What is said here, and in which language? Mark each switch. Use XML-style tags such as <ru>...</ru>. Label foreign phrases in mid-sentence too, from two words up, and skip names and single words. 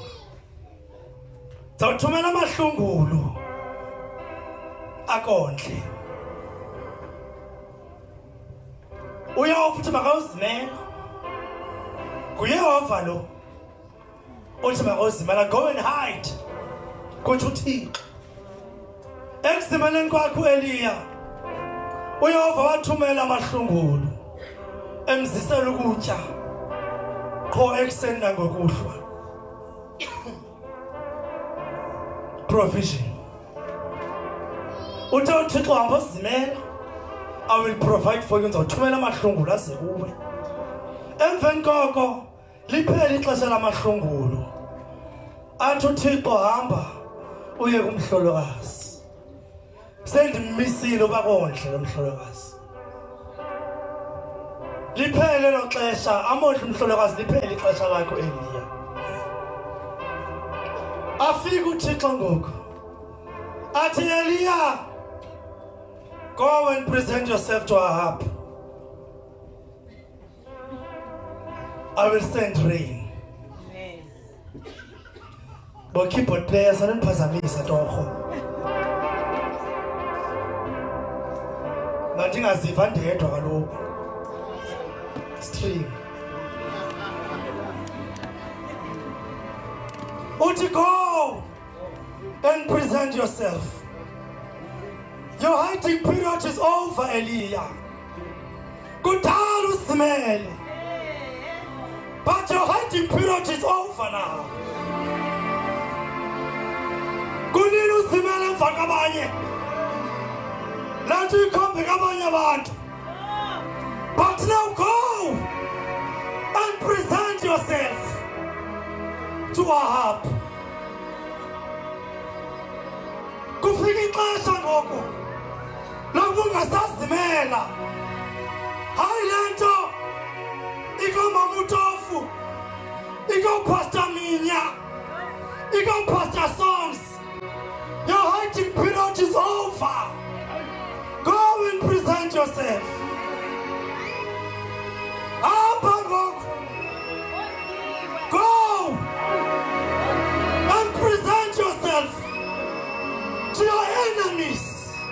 <xh>Zawuthumela amahlungulu akondle. uYehova uthi makawuzimela. kuYehova lo. Uthi makawuzimela,</xh> <en>go and hide.</en> <xh>Kuthi uThixo. Ekuzimeleni kwakho uEliya, uYehova wathumela amahlungulu emzisela ukutya qho ekuseni nangokuhlwa. Provision. Uthe uThixo hamba uzimela,</xh> <en>I will provide for you.</en> <xh>Ngizawuthumela amahlungulu aze kuwe. Emveni koko liphela ixesha lamahlungulu. Athi uThixo hamba uye kumhlolokazi. Sendimisile ubakondle lomhlolokazi. Liphele lo xesha, amodla umhlolokazi liphele ixesha lakho Eliya. Afika uThixo ngoku. Athi Eliya,</xh> <en>go and present yourself to Ahab. I will send rain. keyboard player</en> <xh>sananiphazamisa torho mandingaziva ndedwa kaloku string uthi</xh> <en>go and present yourself. Your hiding period is over, Eliya.</en> <xh>Kudala usimele.</xh> <en>But your hiding period is over now.</en> <xh>Kunini usimele emva kwabanye. Lanto ikhombe kwabanye abantu.</xh> <en>But now go and present yourself to Ahab.</en> <xh>Kufika ixesha ngoku lokungasazimela. Hayi lento ikomama uTofu, ikoPastor Minya, ikoPastor Songs.</xh> <en>Your hiding period is over. Go and present yourself. Go and present yourself to your enemies.</en>